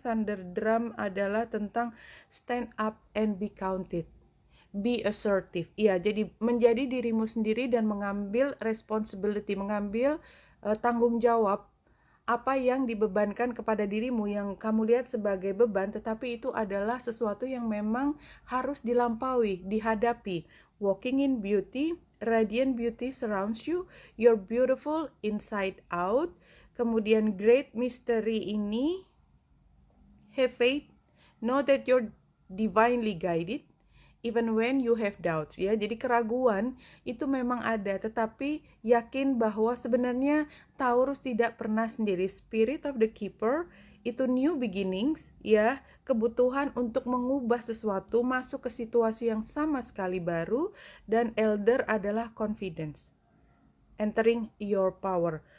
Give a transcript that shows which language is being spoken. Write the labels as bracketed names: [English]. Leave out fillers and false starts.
[English] Thunder Drum [Indonesian] adalah tentang [English] stand up and be counted. Be assertive. [Indonesian] Iya, jadi menjadi dirimu sendiri dan mengambil responsibility, mengambil tanggung jawab apa yang dibebankan kepada dirimu yang kamu lihat sebagai beban, tetapi itu adalah sesuatu yang memang harus dilampaui, dihadapi. [English] Walking in beauty, radiant beauty surrounds you, you're beautiful inside out. [Indonesian] Kemudian [English] great mystery ini, have faith, know that you're divinely guided, even when you have doubts, ya. [Indonesian] Jadi keraguan itu memang ada, tetapi yakin bahwa sebenarnya Taurus tidak pernah sendiri. Spirit of the Keeper itu [English] new beginnings, [Indonesian] ya, kebutuhan untuk mengubah sesuatu, masuk ke situasi yang sama sekali baru, dan Elder adalah [English] confidence, entering your power.